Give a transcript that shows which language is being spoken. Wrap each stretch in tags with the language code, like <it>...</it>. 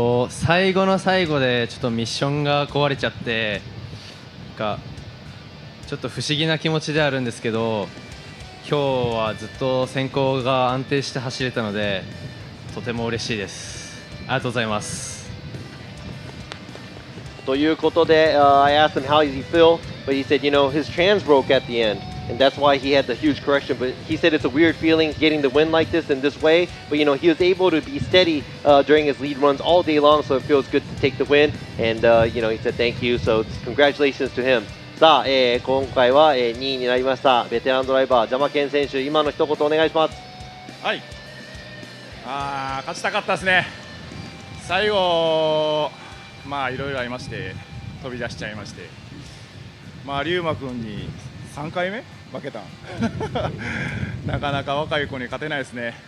<ja>最後の最後でちょっとミッションが壊れちゃってなんかちょっと不思議な気持ちであるんですけど今日はずっと先行が安定して走れたのでとても嬉しいです。ありがとうございます。ということで、</ja> <en>I asked him how does he feel, but he said, you know, his trans broke at the end, and that's why he had the huge correction. But he said it's a weird feeling getting the win like this in this way. But you know, he was able to be steady during his lead runs all day long, so it feels good to take the win. And you know, he said thank you. So congratulations to him.</en> <ja>さあ、今回は、2位になりましたベテランドライバージャマケン選手、今の一言お願いします。はい。勝ちたかったですね。最後まあいろいろありまして飛び出しちゃいまして、Ryuma君に3回目負けたなかなか若い子に勝てないですね。</ja>